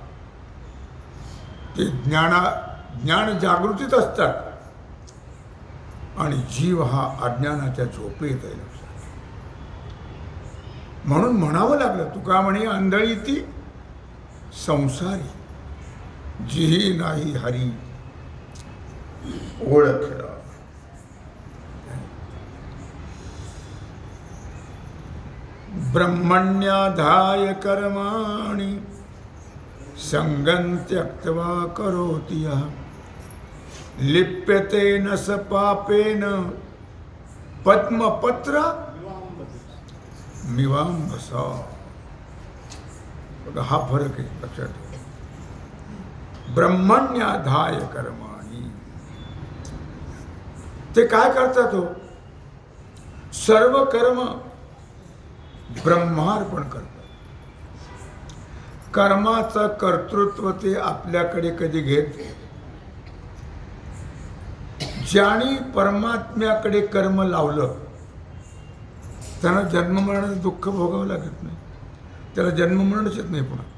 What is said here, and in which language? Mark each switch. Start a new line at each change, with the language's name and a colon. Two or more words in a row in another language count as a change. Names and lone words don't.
Marathi: ते ज्ञान जागृतीत असतात आणि जीव हा अज्ञानाच्या झोपेत आहे. म्हणून म्हणावं लागलं, तुका म्हणे आंधळी ती संसारी, जीही नाही हरी ओळखला.
Sanskrit: ब्रह्मण्याधाय कर्माणि संगं त्यक्त्वा करोति यः लिप्यते न स पापेन पद्मपत्र मिवांबसा.
Marathi: बघा हा फरक आहे, लक्षात ठेवा.
Sanskrit: ब्रह्मण्याधाय कर्माणि,
Marathi: ते काय करतात हो? सर्व कर्म ब्रह्मार्पण करतात. कर्माचं कर्तृत्व ते आपल्याकडे कधी घेत. ज्याने परमात्म्याकडे कर्म लावलं त्यांना जन्ममरणाचं दुःख भोगावं लागत नाही, त्याला जन्ममरणच येत नाही पुन्हा.